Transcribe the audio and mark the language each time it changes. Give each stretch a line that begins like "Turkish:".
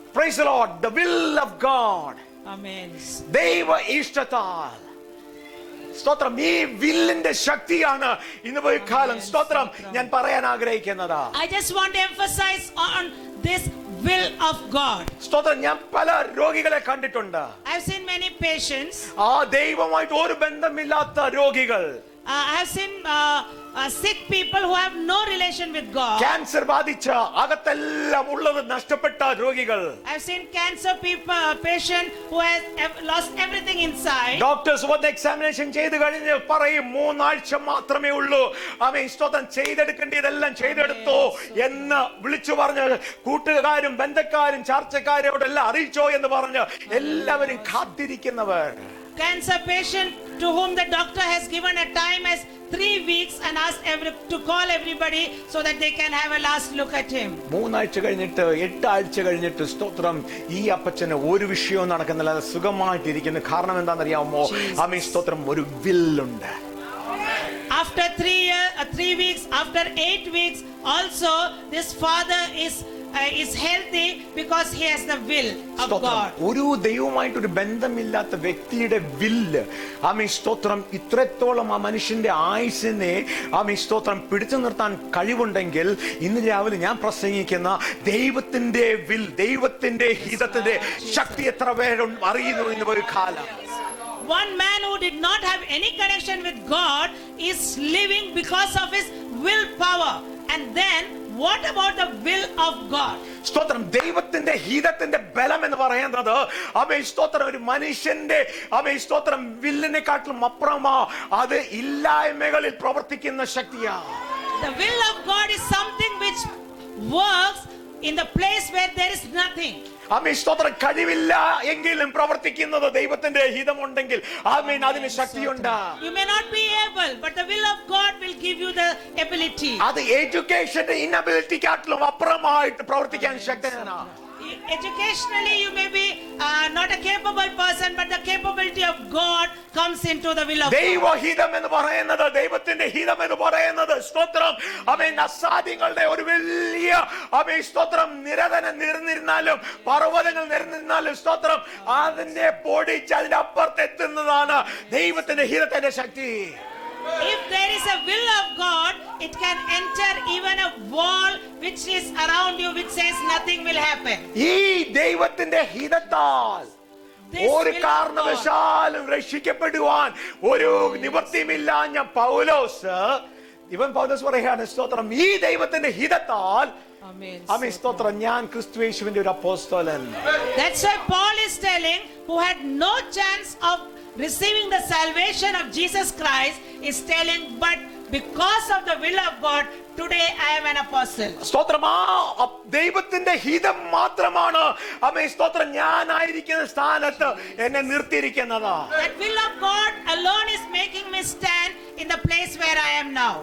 English: Praise the lord. the will of God. Amen.
Malayalam: ദൈവ ഇഷ്ടത്താൽ സ്തോത്രം. ഈ വില്ലിന്റെ ശക്തിയാണ് ഇന്ന് പോയി കാലം സ്തോത്രം ഞാൻ പറയാൻ ആഗ്രഹിക്കുന്നത്.
English: I just want to emphasize on this will of God.
Malayalam: സ്തോത്രം. ഞാൻ പല രോഗികളെ കണ്ടിട്ടുണ്ട്.
English: I've seen many patients.
Malayalam: ആ ദൈവമായിട്ട് ഒരു ബന്ധമില്ലാത്ത രോഗികൾ.
English: I have seen sick people who have no relation with God.
Malayalam: Cancer ബാധിച്ച അകത്തെല്ലാം ഉള്ളത് നഷ്ടപ്പെട്ട രോഗികൾ.
English: I've seen cancer patient who has lost everything inside.
Malayalam: Doctors വന്ന് എക്സാമിനേഷൻ ചെയ്ത് കഴിഞ്ഞ് പറയും 3 ആഴ്ച മാത്രമേ ഉള്ളൂ. ആമേൻ സ്തോത്രം. ചെയ്തെടുക്കേണ്ടതെല്ലാം ചെയ്തെടുത്തോ എന്ന് വിളിച്ചു പറഞ്ഞ് കൂട്ടുകാരും ബന്ധക്കാരും ചർച്ചക്കാരോടെല്ലാം അറിയിച്ചോ എന്ന് പറഞ്ഞ് എല്ലാവരും കാത്തിരിക്കുന്നവർ.
English: Cancer patient to whom the doctor has given a time as 3 weeks and asked to call everybody so that they can have a last look at him.
Malayalam: 3 ആഴ്ച കഴിഞ്ഞിട്ട് 8 ആഴ്ച കഴിഞ്ഞിട്ട് സ്തോത്രം ഈ അപ്പച്ചന് ഒരു വിഷയവും നടക്കുന്നില്ല, സുഖമായിട്ടിരിക്കുന്നു. കാരണം എന്താണെന്നറിയാമോ? ആമേൻ സ്തോത്രം. ഒരു വില്ലുണ്ട്.
English: After 3 weeks, after 8 weeks, also this father is healthy because he has the will of God.
Malayalam: ഒരു ദൈവമായിട്ടൊരു ബന്ധമില്ലാത്ത വ്യക്തിയുടെ വില്ല് ആമേൻ സ്തോത്രം ഇത്രത്തോളം ആ മനുഷ്യന്റെ ആയുസ്സിനെ ആമേൻ സ്തോത്രം പിടിച്ചു നിർത്താൻ കഴിവുണ്ടെങ്കിൽ ഇന്ന് രാവിലെ ഞാൻ പ്രസംഗിക്കുന്ന ദൈവത്തിന്റെ വിൽ, ദൈവത്തിന്റെ ഹിതത്തിന്റെ ശക്തി എത്ര പേരും അറിയുന്നു ഇന്ന് ഒരു കാലം.
English: One man who did not have any connection with God is living because of his willpower. And then what about the will of God?
Malayalam: സ്തോത്രം. ദൈവത്തിന്റെ ഹിതത്തിന്റെ ബലം എന്ന് പറയുന്നത് ആമേൻ സ്തോത്രം ഒരു മനുഷ്യന്റെ ആമേൻ സ്തോത്രം വില്ലിനെക്കാട്ടിലും അപ്പുറമാ. അത് ഇല്ലായ്മകളിൽ പ്രവർത്തിക്കുന്ന ശക്തിയാ.
English: The will of God is something which works in the place where there is nothing.
Malayalam: ആമേൻ സ്തോത്രം. കഴിവില്ല എങ്കിലും പ്രവർത്തിക്കുന്നത് ദൈവത്തിന്റെ ഹിതമുണ്ടെങ്കിൽ ആമേൻ അതിന് ശക്തിയുണ്ട്.
English: You may not be able, but the will of God will give you the ability.
Malayalam: അത് എഡ്യൂക്കേഷന്റെ ഇന്നബിലിറ്റിക്കാട്ടിലും അപ്പുറമായിട്ട് പ്രവർത്തിക്കാൻ ശക്തനാണ്.
English: Educationally you may be not a capable person, but the capability of God comes into the will of God.
Malayalam: ദൈവഹിതം എന്ന് പറയുന്നത്, ദൈവത്തിന്റെ ഹിതം എന്ന് പറയുന്നത് സ്തോത്രം ആമേൻ അസാധ്യങ്ങളുടെ ഒരു വലിയ ആമേൻ സ്തോത്രം നിരന്നിരുന്നാലും പർവ്വതങ്ങൾ നിരന്നിരുന്നാലും സ്തോത്രം അതിനെ പൊടിച്ച് അതിന്റെ അപ്പുറത്തെത്തുന്നതാണ് ദൈവത്തിന്റെ ഹിതത്തിന്റെ ശക്തി.
English: If there is a will of God, it can enter even a wall which is around you, which says nothing will happen.
Malayalam: ഈ ദൈവത്തിന്റെ ഹിതത്താൽ ഒരു കാരണവശാലും രക്ഷിക്കപ്പെടുവാൻ ഒരു നിവൃത്തിയുമില്ലാഞ്ഞ പൗലോസ് പറയാണ് സ്തോത്രം ഈ ദൈവത്തിന്റെ ഹിതത്താൽ ആമേൻ സ്തോത്രം ഞാൻ ക്രിസ്തുയേശുവിന്റെ ഒരു അപ്പോസ്തലൻ.
English: That's why Paul is telling, who had no chance of receiving the salvation of Jesus Christ, is telling, but because of the will of God, today I am an apostle.
Malayalam: സ്തോത്രം. ആ ദൈവത്തിന്റെ ഹിതം മാത്രമാണ് ആമേൻ സ്തോത്രം ഞാനായിരിക്കുന്ന സ്ഥാനത്ത് എന്നെ നിർത്തിയിരിക്കുന്നത്.
English: That will of God alone is making me stand in the place where I am now.